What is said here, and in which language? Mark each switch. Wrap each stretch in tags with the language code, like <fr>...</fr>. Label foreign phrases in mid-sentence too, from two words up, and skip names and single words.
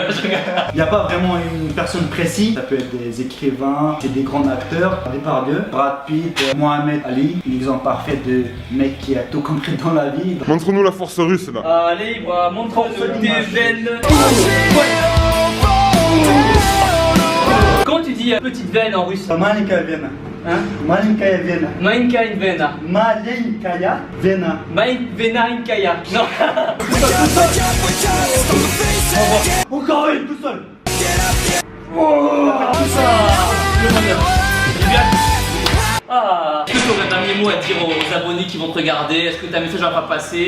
<fr>Il n'y a pas vraiment une personne précise. Ça peut être des écrivains, c'est des grands acteurs. La plupart d'eux, Brad Pitt, Mohamed Ali, l'exemple parfait de mec qui a tout compris dans la vie. Montre-nous la force russe là. Allez, bah, montre-nous tes veines. Comment tu dis petite veine en russe?</fr> <ru>Маленькая вена.</ru> <fr>Hein?</fr> <ru>Маленькая вена. Mainka in vena. Маленькая вена. Vena in kaya. Non.</ru> <fr>Encore une, tout seul. Ah. Est-ce que tu aurais un dernier mot à dire aux abonnés qui vont te regarder? Est-ce que t'as un message à pas passer?</fr>